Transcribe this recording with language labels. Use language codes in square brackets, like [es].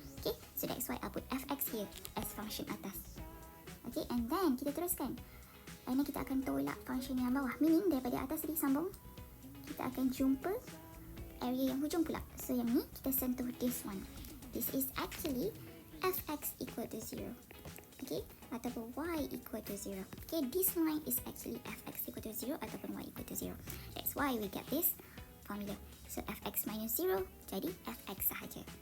[en] Okay, so that's why I put fx here as function atas. [ms] Okay, and then kita teruskan. Ini kita akan tolak function yang bawah. Meaning daripada atas tadi sambung, kita akan jumpa area yang hujung pula. So yang ni kita sentuh [en] this one. This is actually fx equal to 0. Okay, ataupun y equal to 0. Okay, this line is actually fx equal to 0 ataupun y equal to 0. That's why we get this formula. So fx minus 0 [ms] jadi fx sahaja.